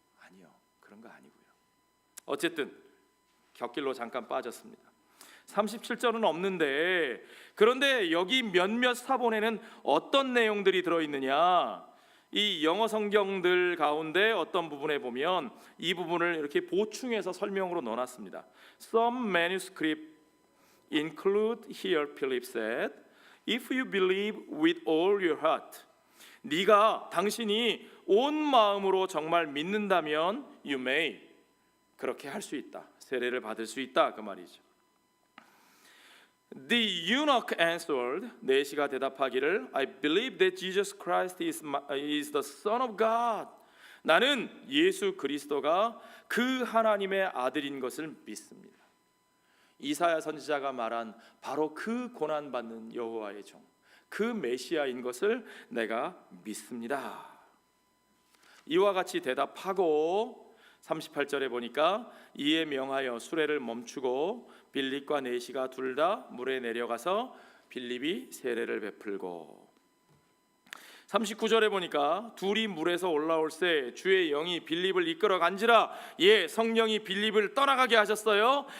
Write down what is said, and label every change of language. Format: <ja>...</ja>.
<ko>아니요, 그런 거 아니고요. 어쨌든 곁길로 잠깐 빠졌습니다. 37절은 없는데, 그런데 여기 몇몇 사본에는 어떤 내용들이 들어있느냐, 이 영어 성경들 가운데 어떤 부분에 보면 이 부분을 이렇게 보충해서 설명으로 넣어놨습니다.</ko> <en>Some manuscripts include here, Philip said, if you believe with all your heart.</en> <ko>당신이 온 마음으로 정말 믿는다면</ko> <en>you may,</en> <ko>그렇게 할 수 있다, 세례를 받을 수 있다, 그 말이죠.</ko> <en>The eunuch answered,</en> <ko>내시가 대답하기를,</ko> <en>I believe that Jesus Christ is the Son of God.</en> <ko>나는 예수 그리스도가 그 하나님의 아들인 것을 믿습니다. 이사야 선지자가 말한 바로 그 고난받는 여호와의 종, 그 메시아인 것을 내가 믿습니다. 이와 같이 대답하고 38절에 보니까 이에 명하여 수레를 멈추고 빌립과 내시가 둘 다 물에 내려가서 빌립이 세례를 베풀고, 39절에 보니까 둘이 물에서 올라올새 주의 영이 빌립을 이끌어 간지라, 성령이 빌립을 떠나가게 하셨어요.</ko>